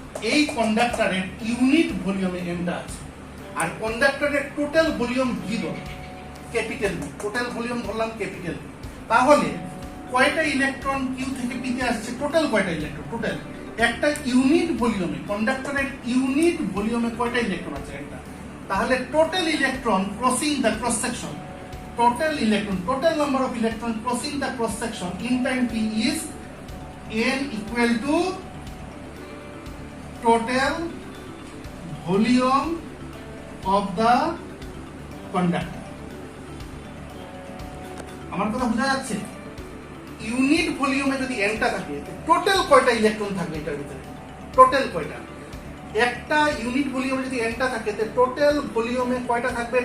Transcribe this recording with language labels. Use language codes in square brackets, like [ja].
[bn] এই কন্ডাক্টরের ইউনিট ভলিউমে nটা আছে, আর কন্ডাক্টরের total volume v ধরো, ক্যাপিটাল V, টোটাল ভলিউম ধরলাম ক্যাপিটাল V। তাহলে কয়টা ইলেকট্রন কিউ থেকে p তে আসছে? টোটাল কয়টা ইলেকট্রন? টোটাল একটা ইউনিট ভলিউমে, কন্ডাক্টরের ইউনিট ভলিউমে কয়টা ইলেকট্রন আছে? একটা। [en] তাহলে total electron crossing the cross section, total number of electron crossing the cross section in time t is n equal to total volume of the conductor. [bn] আমার কথা বোঝা যাচ্ছে? Unit ভলিউমে যদি n টা থাকে, টোটাল কয়টা ইলেকট্রন থাকবে এটার ভিতরে? টোটাল কয়টা? একটা ইউনিট ভলিউমে যদি n টা থাকে, তাহলে টোটাল ভলিউমে কয়টা থাকবে?